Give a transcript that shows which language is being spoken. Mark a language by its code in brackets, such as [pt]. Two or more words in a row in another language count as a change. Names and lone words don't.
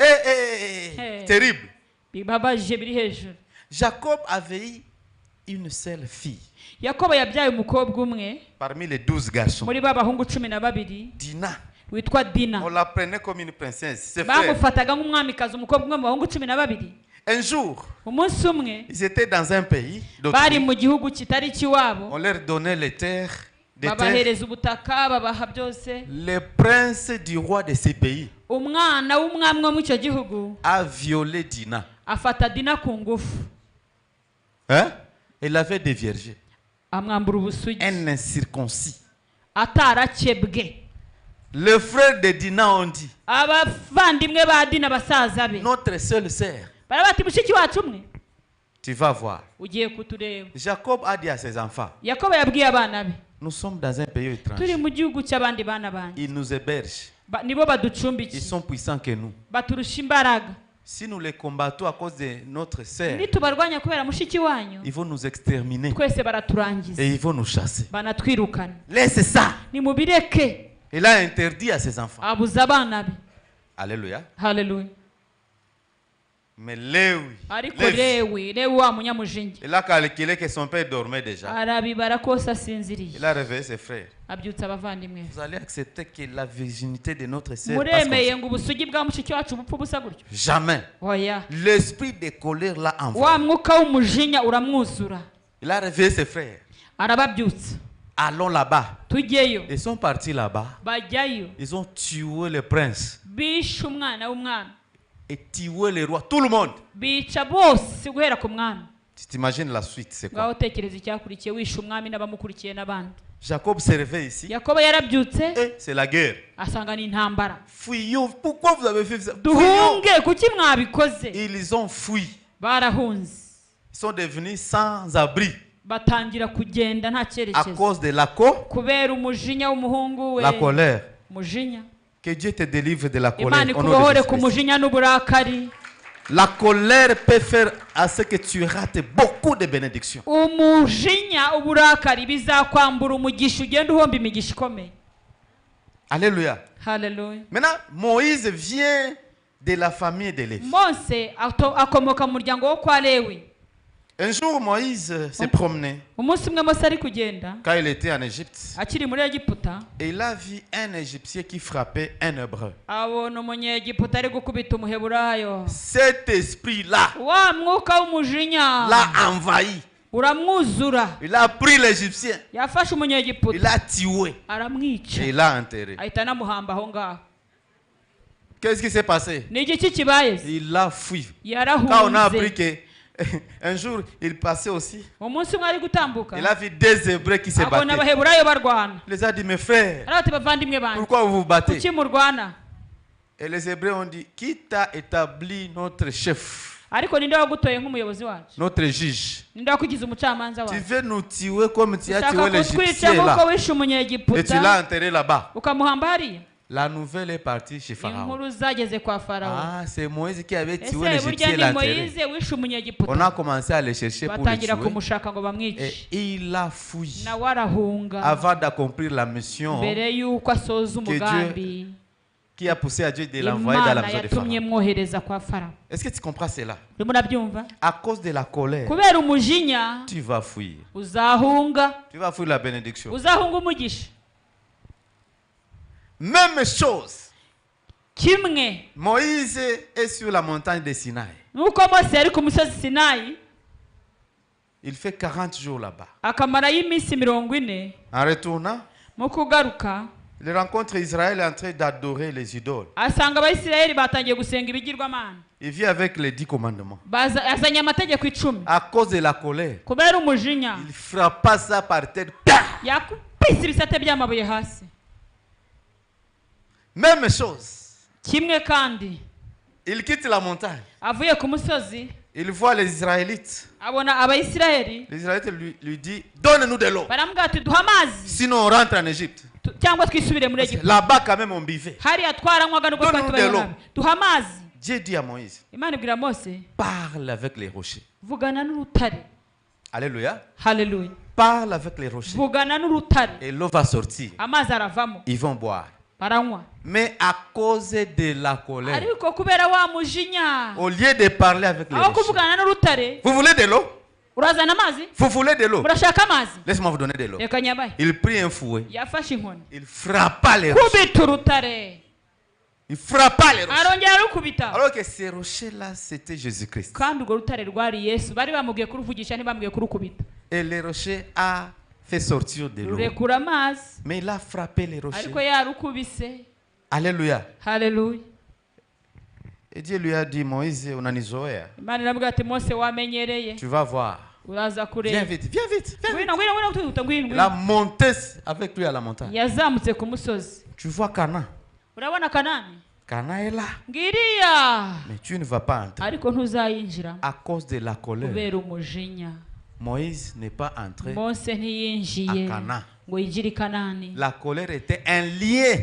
[fr] Et terrible. [rw] bibabaje biri hejuru. [fr] Jacob avait eu une seule fille [rw] Yakobo yabyaye umukobwa umwe [fr] parmi les 12 garçons. [rw] muri ba bahungu 12 [fr] Dina. [rw] witwa Dina. [fr] On la prenait comme une princesse. Ses frères. [rw] bamufataga nk'umwamikazi, umukobwa umwe mu bahungu 12. [fr] Un jour, [rw] umunsi umwe [fr] ils étaient dans un pays. [rw] bari [fr] d'autrui. [rw] mu gihugu kitari ikiwabo, [fr] On leur donnait les terres. Des terres. [rw] babahereza ubutaka, babaha byose. [fr] Le prince du roi de ce pays [rw] umwana w'umwami wo mu icyo gihugu [fr] a violé Dina. [rw] afata Dina ku ngufu, [fr] Hein? Il avait déviergé. [rw] amwambura ubusugi, [fr] Un incirconcis. [rw] atarakebwe. [fr] Les frères de Dina ont dit, [rw] abavandimwe ba Dina basaza be [fr] notre seule sœur, [rw] bara bati mushiki wacu umwe [fr] tu vas voir. [rw] ugiye kutureba. [fr] Jacob a dit à ses enfants, [rw] Yakobo yabwiye abana be, [fr] nous sommes dans un pays [rw] turi [fr] étranger. [rw] mu gihugu cy'abandi bana banjye, [fr] Ils nous hébergent. [rw] nibo [fr] Ils [rw] baducumbikiye, [fr] sont puissants que nous. [rw] baturusha imbaraga. [fr] Si nous les combattons à cause de notre sœur, [rw] nitubarwanya kubera mushiki wanyu, [fr] ils vont nous exterminer [rw] twese baraturangiza, [fr] et ils vont nous chasser. [rw] banatwirukana. [fr] Laissez ça. [rw] nimubireke. [fr] Il a interdit à ses enfants. [rw] abuza abana be. [fr] Alléluia. [rw] Haleluya. [fr] Mais Lévi, [rw] ariko [fr] Lévi, [rw] Lewi wa munyamujinya [fr] il a calculé que son père dormait déjà. [rw] arabibara kose asinziriye, [fr] Il a réveillé ses frères. [rw] abyutsa abavandimwe. [fr] Vous allez accepter que la virginité de notre sœur passe comme [rw] muremeye [fr] ça? [rw] ngo ubusugi bwa mushiki wacu bupfa ubusa gutyo? [fr] Jamais. [rw] oya. [fr] L'esprit de colère l'a [rw] wa [fr] envoyé. [rw] mwuka w'umujinya uramwuzura, [fr] Il a réveillé ses frères. [rw] arababyutsa. [fr] Allons là-bas. [rw] tujyeyo. [fr] Ils sont partis là-bas. [rw] bajyayo, [fr] Ils ont tué le prince [rw] bishe umwana w'umwami, [fr] et tué le roi. Tout le monde. [rw] bica bose guhera ku mwami. [fr] Tu t'imagines la suite, c'est quoi? [rw] ngaho tekereza icyakurikiye, wishe umwami n'abamukurikiye n'abandi. [fr] Jacob se réveille ici. [rw] Yakobo yarabyutse [fr] Et c'est la guerre. [rw] asanga ni intambara. [fr] Fuyons. Pourquoi vous avez fait ça? Fuyons. [rw] duhunge, kuki mwabikoze? [fr] Ils ont fui. [rw] barahunze, [fr] Ils sont devenus sans abri [rw] batangira kugenda nta [fr] à [rw] cyerekezo [fr] cause de la [rw] kubera umujinya w'umuhungu we. [fr] colère. [rw] umujinya. [fr] Que Dieu te délivre de la [rw] imana [fr] colère. Au nom de [rw] ikubohore [fr] Jésus [rw] ku [fr] Christ. [rw] mujinya n'uburakari. [fr] La colère peut faire à ce que tu rates beaucoup de bénédictions. [rw] umujinya, uburakari bizakwambura umugisha, ugenda uhomba imigisha ikomeye. [fr] Alléluia. [rw] Haleluya. [fr] Maintenant, Moïse vient de la famille de Lévi. [rw] Mose akomoka mu muryango wo kwa Lewi. [fr] Un jour, Moïse s'est promené [rw] umunsi umwe Mose ari kugenda [fr] quand il était en Égypte [rw] akiri muri Egiputa, [fr] et il a vu un Égyptien qui frappait un Hébreu. [rw] abona umunyegiputa ari gukubita umuheburayo. [fr] Cet esprit-là [rw] wa mwuka w'umujinya [fr] l'a envahi. [rw] uramwuzura, [fr] Il a pris l'Égyptien, [rw] yafashe [fr] il [rw] umunyegiputa [fr] l'a tué [rw] aramwica, [fr] et il l'a enterré. [rw] ahita anamuhamba aho ngaho. [fr] Qu'est-ce qui s'est passé? [rw] ni igiki kibaye? [fr] Il a fui. Quand on a appris [rw] yarahunze. [fr] que un jour il passait aussi, [rw] umunsi umwe ari gutambuka, [fr] il a vu deux Hébreux qui se [rw] abona [fr] battaient. [rw] abaheburayo barwana. [fr] Il les a dit, mes frères, [rw] arabati bavandimwe banjye, [fr] pourquoi vous vous battez? [rw] kuki murwana? [fr] Et les Hébreux ont dit, qui t'a établi notre chef, [rw] ariko ninde wagutoye nk'umuyobozi wacu? [fr] notre juge? [rw] ninde wakugize umucamanza [fr] Tu [rw] wacu? [fr] veux nous tuer comme tu as tué [rw] ushaka [fr] l'Égyptien [rw] kutwica nk'uko [fr] là [rw] wishe [fr] et tu l'as [rw] umunyegiputa [fr] enterré là-bas. [rw] ukamuhamba hariya? [fr] La nouvelle est partie chez Pharaon. [rw] inkuru zageze kwa Farawo. [fr] Ah, c'est Moïse qui avait tué [rw] ese burya [fr] l'Égyptien et [rw] ni [fr] l'enterré. [rw] Moyize wishe [fr] On [rw] umunyegiputa, [fr] a commencé à le chercher pour le [rw] batangira [fr] tuer [rw] kumushaka ngo [fr] et [rw] bamwice, [fr] il a fui [rw] nawe arahunga [fr] avant d'accomplir la mission [rw] mbere y'uko asoza umugambi [fr] qui a poussé à Dieu de l'envoyer dans la [rw] imana [fr] maison de [rw] yatumye [fr] Pharaon. [rw] mwohereza kwa farawo. [fr] Est-ce que tu comprends cela? [rw] urimo urabyumva? [fr] À cause de la colère, [rw] kubera umujinya [fr] tu vas fuir. [rw] uzahunga, [fr] Tu vas fuir la bénédiction. [rw] uzahunga umugisha. [fr] Même chose. [rw] kimwe [fr] Moïse est sur la montagne de Sinaï. [rw] nuko mose yari ku musozi sinayi, [fr] Il fait 40 jours là-bas. [rw] akamarayo iminsi 40. [fr] En retournant, [rw] mu kugaruka [fr] il rencontre Israël en train d'adorer les idoles. [rw] asanga abayisiraheli batangiye gusenga ibigirwamana. [fr] Il vit avec les 10 commandements. [rw] Azanye amategeko 10. [fr] À cause de la colère, [rw] kubera umujinya [fr] il frappa ça par terre. [rw] yakubise ibisate by'amabuye hasi. [fr] Même chose. [rw] kimwe kandi [fr] Il quitte la montagne. [rw] avuye ku musozi [fr] Il voit les Israélites. [rw] abona abayisiraheli [fr] Les Israélites lui disent, donne-nous de l'eau. [rw] baramubwira ati duha amazi [fr] Sinon on rentre en Égypte. [rw] cyangwa twisubire muri Egiputa. [fr] Là-bas quand même on buvait. [rw] hariya twaranywaga nubwo [fr] Donne-nous [rw] twari [fr] de l'eau. [rw] tubayeho. duha amazi. [fr] Dieu dit à Moïse, [rw] imana ibwira mose [fr] parle avec les rochers. [rw] vugana n'urutare. [fr] Alléluia. [rw] haleluya. [fr] Parle avec les rochers. [rw] vugana n'urutare, [fr] Et l'eau va sortir. [rw] amazi aravamo, [fr] Ils vont boire. [rw] baranywa. [fr] Mais à cause de la colère, [rw] ariko kubera wa mujinya, [fr] au lieu de parler avec les [rw] aho [fr] rochers, [rw] kuvugana n'urutare, [fr] vous voulez de l'eau? [rw] urazana amazi, [fr] Vous voulez de l'eau? [rw] murashaka amazi, [fr] Laisse-moi vous donner de l'eau. [rw] reka nyabaye. [fr] Il prit un fouet. [rw] yafashe inkoni [fr] Il frappa les rochers. [rw] kubita urutare, [fr] Il frappa les rochers. [rw] arongera arukubita. [fr] Alors que ces rochers-là, c'était Jésus-Christ. [rw] kandi urwo rutare rwari yesu. bari bamubwiye kuruvugisha, ntibamubwiye kurukubita. [fr] Et les rochers a fait sortir de l'eau. [rw] rurekura amazi, [fr] Mais il a frappé les rochers. [rw] ariko yarukubise. [fr] Alléluia. [rw] haleluya. [fr] Et Dieu lui a dit, Moïse, unanizoea. [rw] imana iramubwira ati mose wamenyereye, [fr] Tu vas voir. [rw] uraza [fr] Viens [rw] kureba. [fr] vite, viens vite. Viens vite. [rw] ngwino ngwino ngwino twihuta, ngwino [fr] Il a [rw] ngwino. [fr] monté avec lui à la montagne. [rw] yazamutse ku musozi. [fr] Tu vois Cana. [rw] urabona kanani [fr] Cana est là. [rw] ngiriya, [fr] Mais tu ne vas pas entrer. [rw] ariko ntuzayinjira [fr] À cause de la colère, [rw] kubera umujinya. [fr] Moïse n'est pas entré. [rw] mose ntiyinjiye [fr] à Kana. [rw] ngo yinjire i kanani. [fr] La colère était un lien